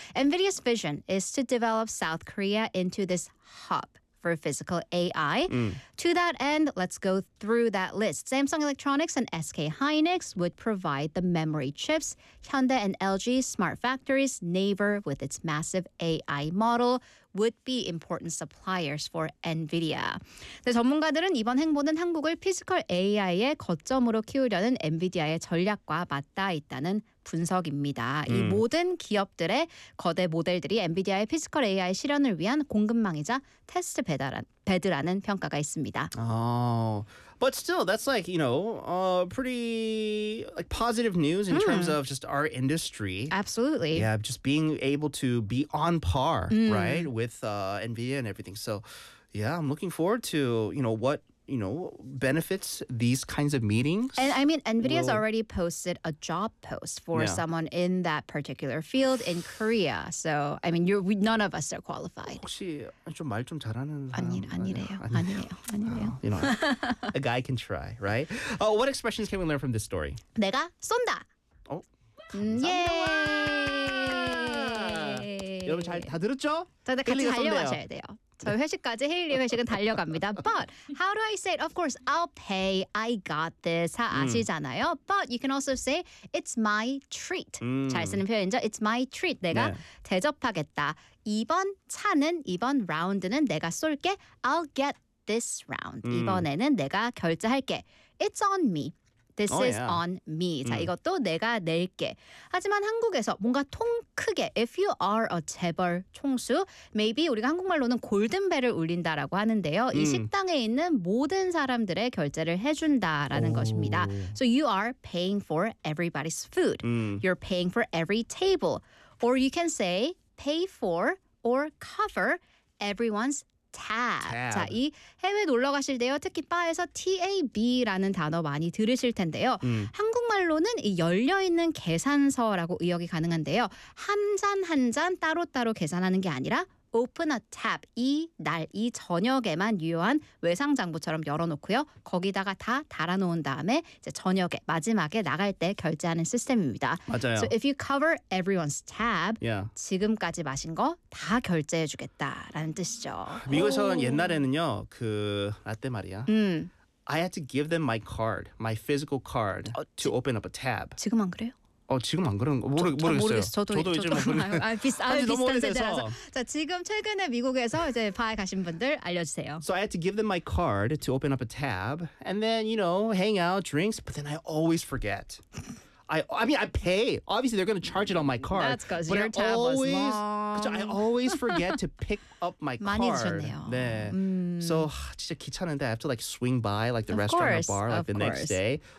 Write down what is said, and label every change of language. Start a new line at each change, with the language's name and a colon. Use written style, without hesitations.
English: NVIDIA's vision is to develop South Korea into this hub for physical AI. To that end, let's go through that list. Samsung Electronics and SK Hynix would provide the memory chips. Hyundai and LG Smart Factories, Naver with its massive AI model, would be important suppliers for NVIDIA.
Korean: 네, 전문가들은 이번 행보는 한국을 피지컬 AI의 거점으로 키우려는 엔비디아의 전략과 맞닿아 있다는 분석입니다. 이 모든 기업들의 거대 모델들이 엔비디아의 피지컬 AI 실현을 위한 공급망이자 테스트 배드라는 평가가 있습니다.
English: But still, that's like, you know, pretty like positive news in terms of just our industry. Absolutely. Yeah, just being able to be on par, right, with NVIDIA and everything. So, yeah, I'm looking forward to, you know, what, you know, benefits these kinds of meetings. And I mean, NVIDIA's already posted a job post for someone in that particular field in Korea. So, I mean, none of us are qualified.
Korean: 혹시 좀 말 좀 잘하는 사람? 아니래요.
English: You know, a guy can try, right? Oh, what expressions can we learn from this story?
Korean: 내가 쏜다. 어? 감사합니다. 여러분 다 들었죠? 다 같이 달려가셔야 돼요. 저희 회식까지 헤일리 회식은 달려갑니다.
English: But how do I say it? Of course, I'll pay. I got this.
Korean: 다 아시잖아요.
English: But you can also say it's my treat.
Korean: 잘 쓰는 표현이죠.
English: It's my treat.
Korean: 내가 대접하겠다. 이번 차는 이번 라운드는 내가 쏠게.
English: I'll get this round.
Korean: 이번에는 내가 결제할게.
English: It's on me. This is on me.
Korean: 자, 이것도 내가 낼게. 하지만 한국에서 뭔가 통 크게
English: if you are a
Korean: 재벌 총수 maybe 우리가 한국말로는 골든벨을 울린다라고 하는데요. 이 식당에 있는 모든 사람들의 결제를 해준다라는 것입니다.
English: So you are paying for everybody's food. You're paying for every table. Or you can say pay for or cover everyone's tab.
Korean: 자, 이 해외 놀러 가실 때요. 특히 바에서 TAB라는 단어 많이 들으실 텐데요. 한국말로는 이 열려있는 계산서라고 의역이 가능한데요. 한 잔 한 잔 따로따로 계산하는 게 아니라
English: open a tab.
Korean: 이 날, 이 저녁에만 유효한 외상장부처럼 열어놓고요. 거기다가 다 달아놓은 다음에 이제 저녁에, 마지막에 나갈 때 결제하는 시스템입니다. 맞아요.
English: So if you cover everyone's tab,
Korean: 지금까지 마신 거 다 결제해주겠다라는 뜻이죠. 미국에서는 옛날에는요. 그 라떼 말이야.
English: I had to give them my card, my physical card to open up a tab.
Korean: 지금 안 그래요? 지금 안 그런 거 모르겠어요. 저도 이제 모르겠어요. 비슷한 세대라서. 자, 지금 최근에 미국에서 이제 바에 가신 분들 알려주세요.
English: So I had to give them my card to open up a tab and then, you know, hang out, drinks, but then I always forget. I mean, I pay. Obviously, they're going to charge it on my card. That's because your tab was long.
Korean: 그쵸?
English: I always forget to pick up my card.
Korean: 많이 늦었네요. 네.
English: So,
Korean: 진짜 귀찮은데
English: I have to like swing by like the restaurant or bar like the next day.